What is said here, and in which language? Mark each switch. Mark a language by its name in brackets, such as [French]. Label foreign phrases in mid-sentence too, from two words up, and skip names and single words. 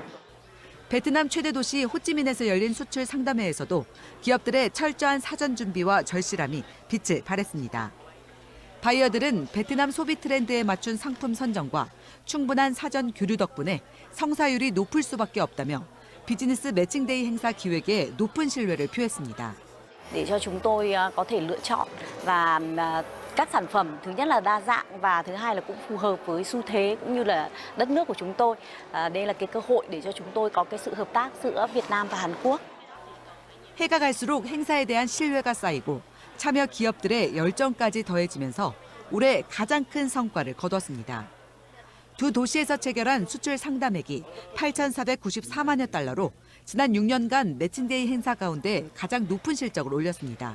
[Korean] 베트남 최대 도시 호찌민에서 열린 수출 상담회에서도 기업들의 철저한 사전 준비와 절실함이 빛을 발했습니다. 바이어들은 베트남 소비 트렌드에 맞춘 상품 선정과 충분한 사전 교류 덕분에 성사율이 높을 수밖에 없다며 비즈니스 매칭데이 행사 기획에 높은 신뢰를 표했습니다. [Vietnamese] để cho chúng tôi có thể lựa chọn và các sản phẩm thứ nhất là đa dạng và thứ hai là cũng phù hợp với xu thế cũng như là đất nước của chúng tôi. Đây là cái cơ hội để cho chúng tôi có cái sự hợp tác giữa Việt Nam và Hàn Quốc. [Korean] 해가 갈수록 행사에 대한 신뢰가 쌓이고 참여 기업들의 열정까지 더해지면서 올해 가장 큰 성과를 거뒀습니다. 두 도시에서 체결한 수출 상담액이 8,494만여 달러로 지난 6년간 매칭데이 행사 가운데 가장 높은 실적을 올렸습니다.